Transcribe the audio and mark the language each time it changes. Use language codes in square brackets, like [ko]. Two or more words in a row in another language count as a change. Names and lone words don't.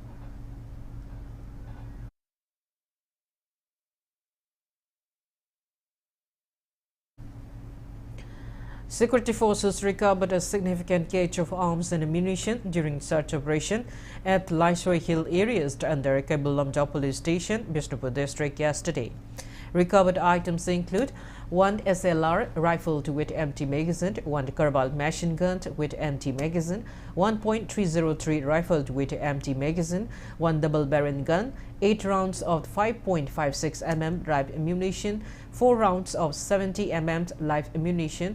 [en] Security forces recovered a significant cache of arms and ammunition during search operation at Laisoi Hill areas under Kabulamja police station, Bishnupur district yesterday. Recovered items include one SLR rifle with empty magazine, one Kerbal machine gun with empty magazine, 1.303 rifle with empty magazine, one double barrel gun, 8 rounds of 5.56 mm live ammunition, 4 rounds of 70 mm live ammunition,